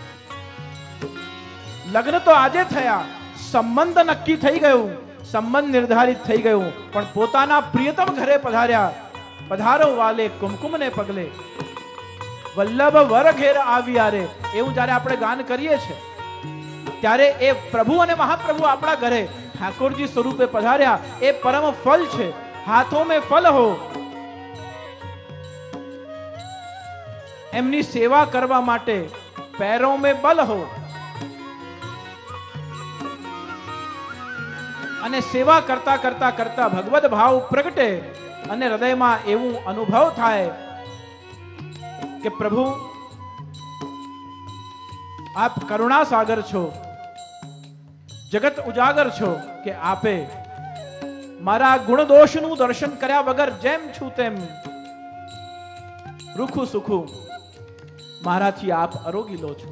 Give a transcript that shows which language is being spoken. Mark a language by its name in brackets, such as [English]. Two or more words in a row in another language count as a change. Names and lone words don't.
[Gujarati] લગ્ન તો આજે થયા, સંબંધ નક્કી થઈ ગયું, સંબંધ નિર્ધારિત થઈ ગયું, પણ પોતાના પ્રિયતમ ઘરે પધાર્યા. પધારો વાલે કુમકુમને પગલે, વલ્લભ વર ઘેર આવ્યા રે, એવું જ્યારે આપણે ગાન કરીએ છીએ ત્યારે એ પ્રભુ અને મહાપ્રભુ આપણા ઘરે ઠાકોરજી સ્વરૂપે પધાર્યા. એ પરમ ફલ છે. [Hindi] हाथों में फल हो, [Gujarati] એમની સેવા કરવા માટે [Hindi] पैरों में बल हो, [Gujarati] અને સેવા કરતા કરતા કરતા ભગવદ ભાવ પ્રગટે અને હૃદયમાં એવું અનુભવ થાય કે પ્રભુ આપ કરુણા સાગર છો, જગત ઉજાગર છો, કે આપે મારા ગુણ દોષનું દર્શન કર્યા વગર જેમ છું તેમ રૂખું સુખું મારાથી આપ આરોગી લો છો.